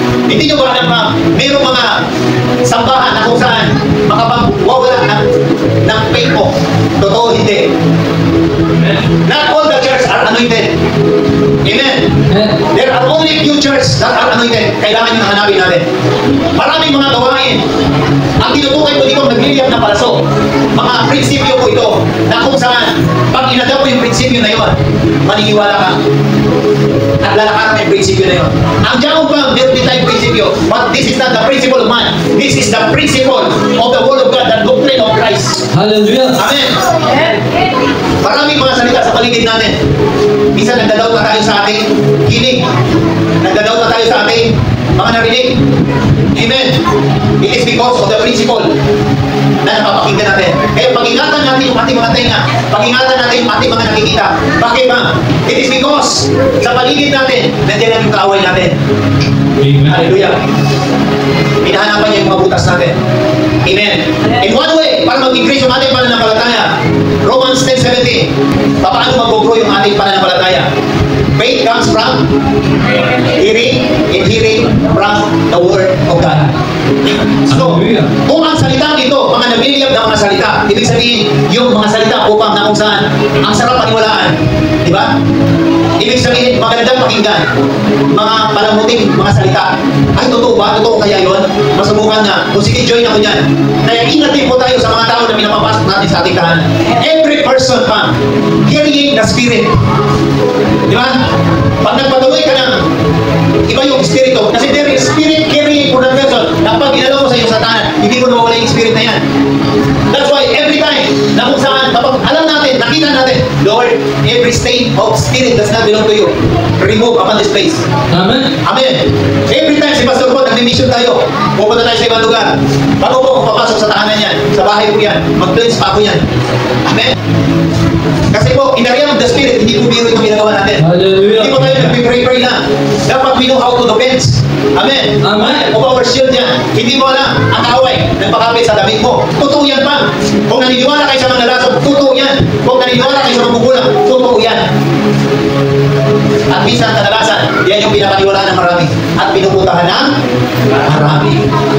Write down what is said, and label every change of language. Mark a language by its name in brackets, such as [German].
[Filipino] Hindi nyo ba alam na mayroong mga sambahan na kung saan makapag-wawala ng faith mo? Totoo, hindi. [English] Not all the churches are anointed. Amen. There are only few churches that are anointed. [Filipino] Kailangan yung hanapin natin. Maraming mga gawain. Ang tinutukoy po dito, nagliliyap na palaso. Mga prinsipyo po ito, na kung saan, pag inadaw mo yung prinsipyo na yun, maniniwala ka. At lalakaran mo yung prinsipyo na yun. Ang diyaong bang, meron din tayong prinsipyo. [English] But this is not the principle of man. This is the principle of the Word of God, the doctrine of Christ. Hallelujah. [Filipino] Amen. Maraming mga salita sa paligid natin. Minsan nagdadaw na tayo sa ating hiling. Nagdadaw na tayo sa ating mga narinig. [English] Amen. It is because of the principle [Filipino] na napapakinggan natin. Kaya pag-ingatan natin yung ating mga tenga. Pag-ingatan natin yung ating mga nakikita. Bakit ba? [English] It is because [Filipino] sa paligid natin, nandiyan lang yung kaaway natin. [English] Amen. Hallelujah. [Filipino] Hinahanapan niya yung mga butas natin. Amen. [English] In one way, [Filipino] para mag-increase yung ating pananampalataya, Romans 10:17, paano mag-grow yung ating pananampalataya? [English] Faith comes from hearing, and hearing from the Word of God. So, Hallelujah. [Filipino] kung ang salita ito, mga nabiliyab na mga salita, ibig sabihin, yung mga salita upang na kung saan, ang sarap paniwalaan. Di ba? Ibig sabihin, magandang pakinggan. Mga palamuting mga salita. Ay, totoo ba? Totoo kaya yun? Masubukan nga. Kung sige, join ako dyan. Kaya ingatin po tayo sa mga tao na pinapapasok natin sa ating tahanan. [English] Every person pa, carrying the Spirit. [Filipino] Di ba? Pag nagpatuloy ka ng iba yung Espiritu, kasi [English] there is Spirit carrying for the person. [Filipino] Na pag ginalaw mo sa iyong satanan, hindi mo nawawala yung Spirit na yan. That's why every time na kung saan, kapag alam natin, nakita natin, Lord, [English] every state of spirit does not belong to you. Remove upon this place. Amen. [Filipino] Amen. Every time si Pastor po, nag-mission tayo, pupunta tayo sa ibang lugar. Bago po kung papasok sa tahanan yan, sa bahay ko yan, mag-cleanse pa ako yan. Amen. Kasi po, [English] in the realm of the Spirit, [Filipino] hindi po biro itong ginagawa natin. [English] Hallelujah. [Filipino] Hindi po tayo nag-pray lang. [English] Dapat we know how to defense. Amen. Amen. Of our shield yan. [Filipino] Hindi mo alam, ang kaaway, nagpakapit sa damit mo. Totoo yan pa. Kung naniniwala kayo sa mga lason, totoo yan. Kung naniniwala kayo sa magugulang, totoo yan. At minsan kadalasan, yan yung pinapaniwalaan ng marami. At pinuputahan ng marami.